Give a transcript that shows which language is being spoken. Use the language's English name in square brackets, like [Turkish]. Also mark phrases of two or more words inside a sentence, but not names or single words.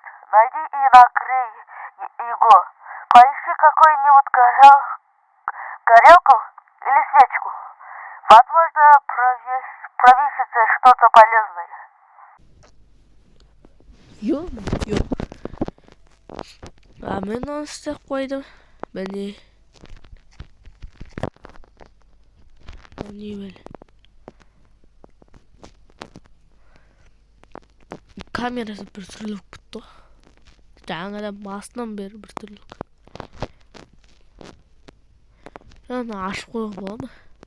[Russian] Найди и нагрей его. Поищи какую-нибудь горелку или свечку. Возможно, провисится что-то полезное. [Kazakh] Ё. А мен оны істеп қойдым. Міне. Не бәле. Камерасы бір түрлі болып кетті ғой. Жаңадан басынан бері бір түрлі. Оны ашып қоюға болады ма?